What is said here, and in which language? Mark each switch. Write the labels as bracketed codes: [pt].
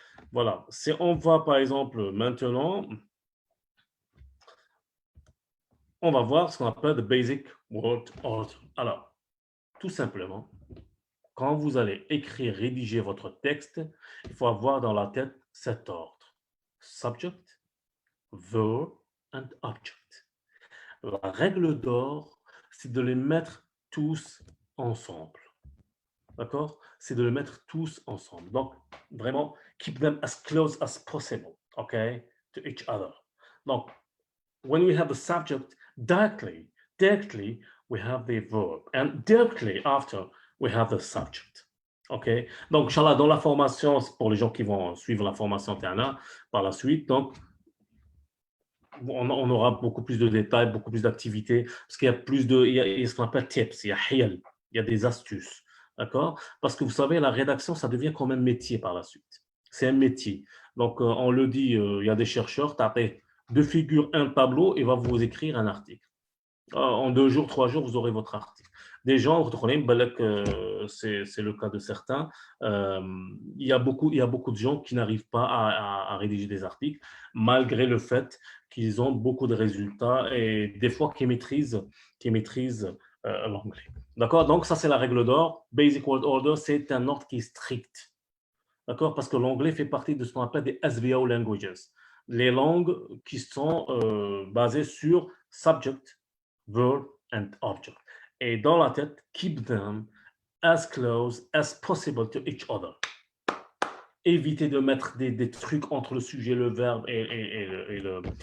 [fr] Voilà, si on va par exemple maintenant, on va voir ce qu'on appelle [en] the basic word order. [fr] Alors, tout simplement, quand vous allez écrire, rédiger votre texte, il faut avoir dans la tête cet ordre. [en] Subject, verb and object. [fr] La règle d'or, c'est de les mettre tous ensemble. D'accord? C'est de les mettre tous ensemble. Donc, vraiment, [en] keep them as close as possible, okay, to each other. Donc, when we have the subject directly, we have the verb. And directly after, we have the subject. OK? [fr] Donc, Inch'Allah, dans la formation, pour les gens qui vont suivre la formation Tana par la suite, donc, on aura beaucoup plus de détails, beaucoup plus d'activités, parce qu'il y a plus de, il y a ce qu'on appelle tips, il y a hiyal, il y a des astuces, d'accord? Parce que vous savez, la rédaction, ça devient quand même métier par la suite. C'est un métier. Donc, on le dit, il y a des chercheurs, tapez deux figures, un tableau, et va vous écrire un article. En 2 jours, 3 jours, vous aurez votre article. Des gens, c'est le cas de certains, il y a beaucoup de gens qui n'arrivent pas à rédiger des articles, malgré le fait qu'ils ont beaucoup de résultats et des fois qui maîtrisent l'anglais. D'accord? Donc, ça, c'est la règle d'or. Basic Word Order, c'est un ordre qui est strict. D'accord? Parce que l'anglais fait partie de ce qu'on appelle des SVO languages. Les langues qui sont basées sur [en] subject, verb and object. [fr] Et dans la tête, [en] keep them as close as possible to each other. [fr] Évitez de mettre des trucs entre le sujet, le verbe et le